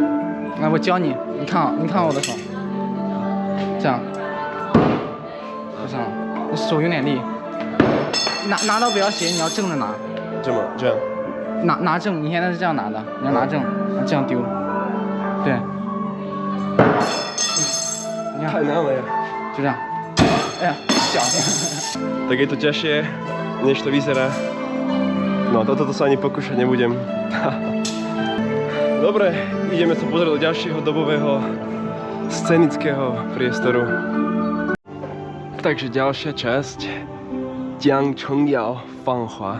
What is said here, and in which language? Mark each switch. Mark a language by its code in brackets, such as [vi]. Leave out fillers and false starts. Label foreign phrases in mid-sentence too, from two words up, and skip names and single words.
[zh] 来，我教你，你看我的手，这样，就这样，你手有点力，拿到不要斜，你要正着拿，这样，拿正，你现在是这样拿的，你要拿正，这样丢，对，你看，太难了呀，就这样，哎呀，小心。 [sk] Tak je to ťažšie, než to vyzerá. No toto sa ani pokúšať nebudem. Dobre, ideme sa pozrieť do ďalšieho dobového scenického priestoru. Takže ďalšia časť Jiang Chengyao Fanghua.